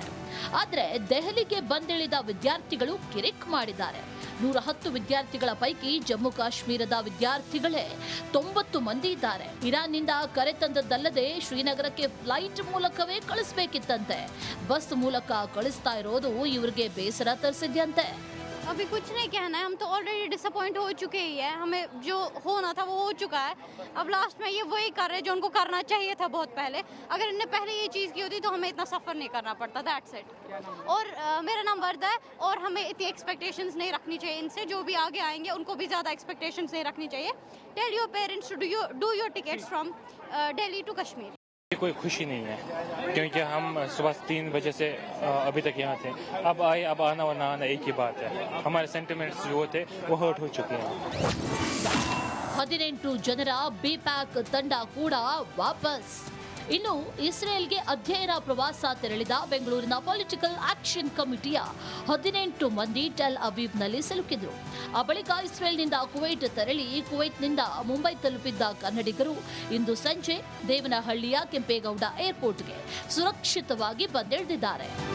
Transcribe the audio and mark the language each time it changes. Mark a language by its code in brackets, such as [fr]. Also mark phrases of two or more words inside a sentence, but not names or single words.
[kn] ಆದರೆ ದೆಹಲಿಗೆ ಬಂದಿಳಿದ ವಿದ್ಯಾರ್ಥಿಗಳು ಕಿರಿಕ್ ಮಾಡಿದ್ದಾರೆ. 110 ವಿದ್ಯಾರ್ಥಿಗಳ ಪೈಕಿ ಜಮ್ಮು ಕಾಶ್ಮೀರದ ವಿದ್ಯಾರ್ಥಿಗಳೇ 90 ಮಂದಿ ಇದ್ದಾರೆ. ಇರಾನ್ನಿಂದ ಕರೆತಂದದ್ದಲ್ಲದೆ ಶ್ರೀನಗರಕ್ಕೆ ಫ್ಲೈಟ್ ಮೂಲಕವೇ ಕಳಿಸ್ಬೇಕಿತ್ತಂತೆ. ಬಸ್ ಮೂಲಕ ಕಳಿಸ್ತಾ ಇರೋದು ಇವರಿಗೆ ಬೇಸರ ತರಿಸಿದ್ಯಂತೆ. [hi] अभी कुछ नहीं कहना है, हम तो [en] already disappoint [hi] हो चुके ही है. हमें जो होना था वो हो चुका है. अब लास्ट में ये वही कर रहे हैं जो उनको करना चाहिए था बहुत पहले. अगर इनने पहले ये चीज़ की होती तो हमें इतना सफ़र नहीं करना पड़ता. [en] That's it. [hi] और मेरा नाम वर्दा है और हमें इतनी एक्सपेक्टेशंस नहीं रखनी चाहिए इनसे. जो भी आगे आएंगे उनको भी ज़्यादा एक्सपेक्टेशंस नहीं रखनी चाहिए. [en] Tell your parents to do your tickets from Delhi to Kashmir. [hi] कोई खुशी नहीं है क्योंकि हम सुबह 3 बजे से अभी तक यहाँ थे. अब आए, अब आना और ना आना एक ही बात है. हमारे सेंटिमेंट्स जो थे वो हर्ट हो चुके हैं. [kn] 18 ಜನರ ಬಿಪ್ಯಾಕ್ ತಂಡ ಕೂಡ ವಾಪಸ್. ಇನ್ನು ಇಸ್ರೇಲ್ಗೆ ಅಧ್ಯಯನ ಪ್ರವಾಸ ತೆರಳಿದ ಬೆಂಗಳೂರಿನ ಪೊಲಿಟಿಕಲ್ ಆಕ್ಷನ್ ಕಮಿಟಿಯ 18 ಮಂದಿ ಟೆಲ್ ಅವೀವ್ನಲ್ಲಿ ಸಿಲುಕಿದ್ರು. ಆ ಬಳಿಕ ಇಸ್ರೇಲ್ನಿಂದ ಕುವೈಟ್ ತೆರಳಿ ಕುವೈಟ್ನಿಂದ ಮುಂಬೈ ತಲುಪಿದ್ದ ಕನ್ನಡಿಗರು ಇಂದು ಸಂಜೆ ದೇವನಹಳ್ಳಿಯ ಕೆಂಪೇಗೌಡ ಏರ್ಪೋರ್ಟ್ಗೆ ಸುರಕ್ಷಿತವಾಗಿ ಬಂದಿಳಿದಿದ್ದಾರೆ.